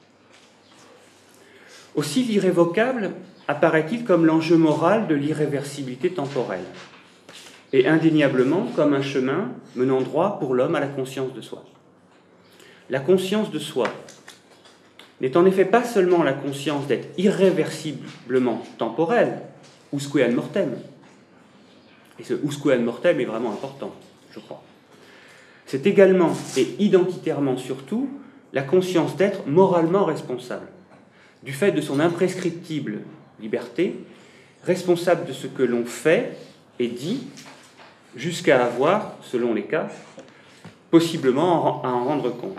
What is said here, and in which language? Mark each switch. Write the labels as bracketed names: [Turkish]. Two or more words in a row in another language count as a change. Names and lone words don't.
[French] Aussi l'irrévocable apparaît-il comme l'enjeu moral de l'irréversibilité temporelle, et indéniablement comme un chemin menant droit pour l'homme à la conscience de soi. La conscience de soi n'est en effet pas seulement la conscience d'être irréversiblement temporelle, [Latin] usque ad mortem, [French] et ce [Latin] usque ad mortem [French] est vraiment important, je crois. C'est également et identitairement surtout la conscience d'être moralement responsable, du fait de son imprescriptible liberté, responsable de ce que l'on fait et dit, jusqu'à avoir, selon les cas, possiblement à en rendre compte.